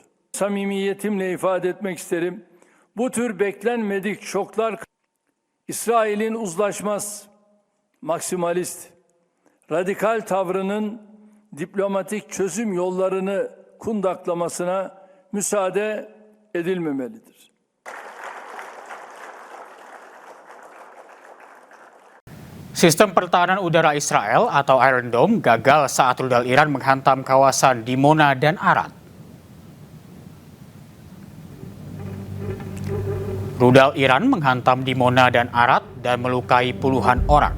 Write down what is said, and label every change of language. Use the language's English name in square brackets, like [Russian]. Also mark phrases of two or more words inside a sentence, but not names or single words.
[Turkish] Samimiyetimle ifade etmek isterim. Bu tür beklenmedik şoklar İsrail'in uzlaşmaz, maksimalist, radikal tavrının diplomatik çözüm yollarını kundaklamasına müsaade edilmemelidir. [Indonesian] Sistem pertahanan udara Israel atau Iron Dome gagal saat rudal Iran menghantam kawasan Dimona dan Arad. Rudal Iran menghantam Dimona dan Arad dan melukai puluhan orang.